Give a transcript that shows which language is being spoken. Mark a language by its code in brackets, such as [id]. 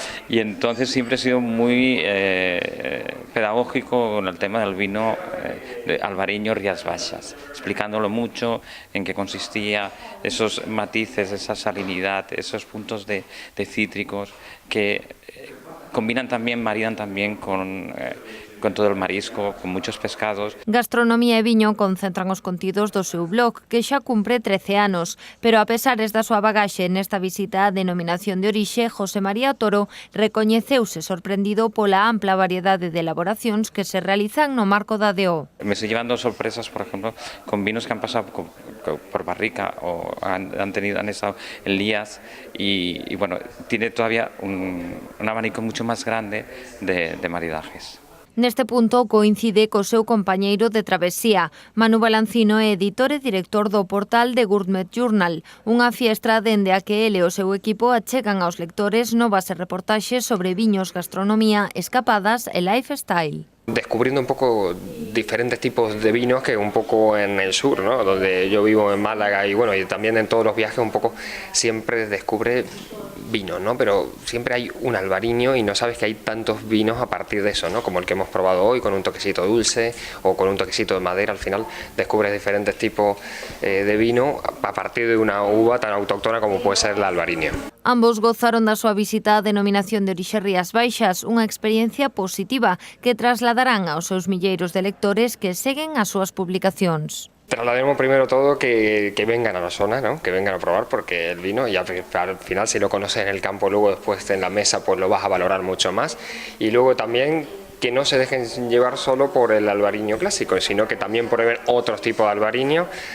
[es] Y entonces siempre he sido muy pedagógico con el tema del vino de albariño Rías Baixas, explicándolo mucho en qué consistía, esos matices, esa salinidad, esos puntos de cítricos que combinan también, maridan también con todo el marisco, con muchos pescados. [gl] Gastronomía e viño concentran os contidos do seu blog, que xa cumpre 13 anos, pero a pesares da súa bagaxe nesta visita á Denominación de Orixe, José María Toro recoñeceuse sorprendido pola ampla variedade de elaboracións que se realizan no marco da DO. [es] Me estoy llevando sorpresas, por ejemplo, con vinos que han pasado por barrica o han estado en lías y tiene todavía un abanico mucho más grande de maridajes. [gl] Neste punto coincide co seu compañeiro de travesía. Manu Balancino é editor e director do portal The Gourmet Journal, unha fiestra dende a que ele e o seu equipo achegan aos lectores novas reportaxes sobre viños, gastronomía, escapadas e lifestyle. [es] Descubriendo un poco diferentes tipos de vinos que un poco en el sur, ¿no? Donde yo vivo en Málaga y también en todos los viajes un poco siempre descubre vinos, ¿no? Pero siempre hay un albariño y no sabes que hay tantos vinos a partir de eso, ¿no? Como el que hemos probado hoy, con un toquecito dulce o con un toquecito de madera. Al final descubres diferentes tipos de vino a partir de una uva tan autóctona como puede ser el albariño. [gl] Ambos gozaron da súa visita á Denominación de Orixe Rías Baixas, unha experiencia positiva que trasladarán aos seus milleiros de lectores que seguen as súas publicacións. [es] Traslademos primero todo que vengan a la zona, ¿no? Que vengan a probar, porque el vino, y al final si lo conoces en el campo, luego después en la mesa pues lo vas a valorar mucho más. Y luego también que no se dejen llevar solo por el albariño clásico, sino que también prueben otros tipos de albariño.